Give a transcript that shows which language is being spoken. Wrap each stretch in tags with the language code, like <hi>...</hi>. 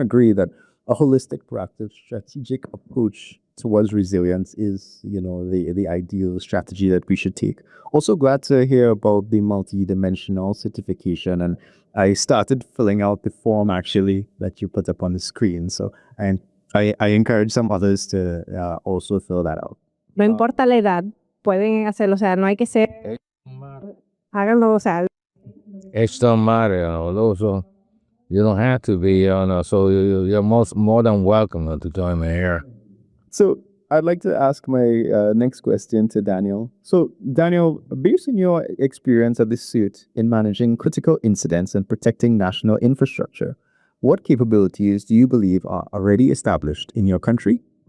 <en>agree that a holistic, proactive, strategic approach towards resilience is, the ideal strategy that we should take. Also glad to hear about the multi-dimensional certification, and I started filling out the form actually that you put up on the screen. So I encourage some others to also fill that out.</en> <es>No importa la edad, pueden hacerlo, o sea, no hay que ser, háganlo, o sea,</es> <en>It don't matter, also you don't have to be, so you're more than welcome to join me here. So I'd like to ask my next question to Daniel. So Daniel, based on your experience at the suit in managing critical incidents and protecting national infrastructure, what capabilities do you believe are already established in your country?</en>